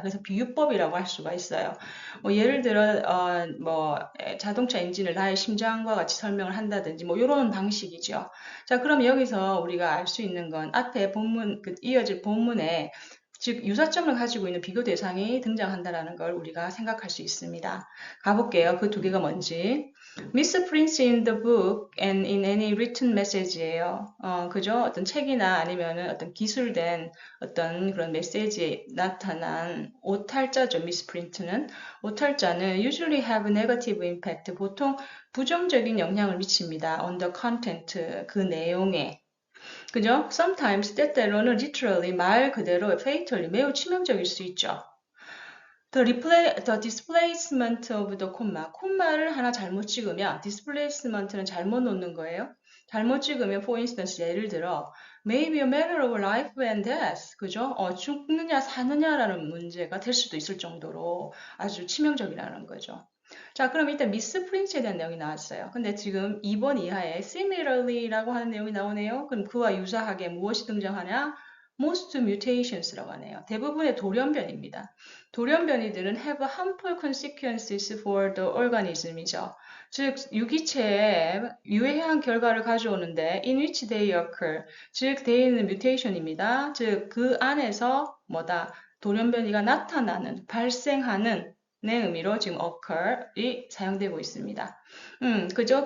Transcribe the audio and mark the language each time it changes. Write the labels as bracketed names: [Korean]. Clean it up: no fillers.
[Korean] 그래서 비유법이라고 할 수가 있어요. 예를 들어, 자동차 엔진을 나의 심장과 같이 설명을 한다든지, 이런 방식이죠. 자, 그럼 여기서 우리가 알 수 있는 건 앞에 본문, 이어질 본문에 즉 유사점을 가지고 있는 비교 대상이 등장한다라는 걸 우리가 생각할 수 있습니다. 가볼게요. 그 두 개가 뭔지. [English] Miss Prince in the book and in any written message예요. [Korean] 그죠? 어떤 책이나 아니면은 어떤 기술된 어떤 그런 메시지에 나타난 오탈자죠. Miss Print는. 오탈자는 [English] usually have negative impact. [Korean] 보통 부정적인 영향을 미칩니다. [English] On the content, [Korean] 그 내용에. 그죠? Sometimes 때때로는 literally 말 그대로 fatally 매우 치명적일 수 있죠. [English] The displacement of the comma. [Korean] 콤마를 하나 잘못 찍으면 displacement는 잘못 놓는 거예요. 잘못 찍으면 [English] for instance [Korean] 예를 들어 [English] may be a matter of life and death. [Korean] 그죠? 죽느냐 사느냐라는 문제가 될 수도 있을 정도로 아주 치명적이라는 거죠. 자, 그럼 일단 미스 프린츠에 대한 내용이 나왔어요. 근데 지금 2번 이하에 similarly라고 하는 내용이 나오네요. 그럼 그와 유사하게 무엇이 등장하냐? [English] Most mutations [Korean] 라고 하네요. 대부분의 돌연변입니다. 돌연변이들은 [English] have harmful consequences for the organism이죠. [Korean] 즉, 유기체에 유해한 결과를 가져오는데 [English] in which they occur, [Korean] 즉, there는 mutation입니다. 즉, 그 안에서 돌연변이가 나타나는, 발생하는 의 의미로 지금 occur이 사용되고 있습니다. 그죠?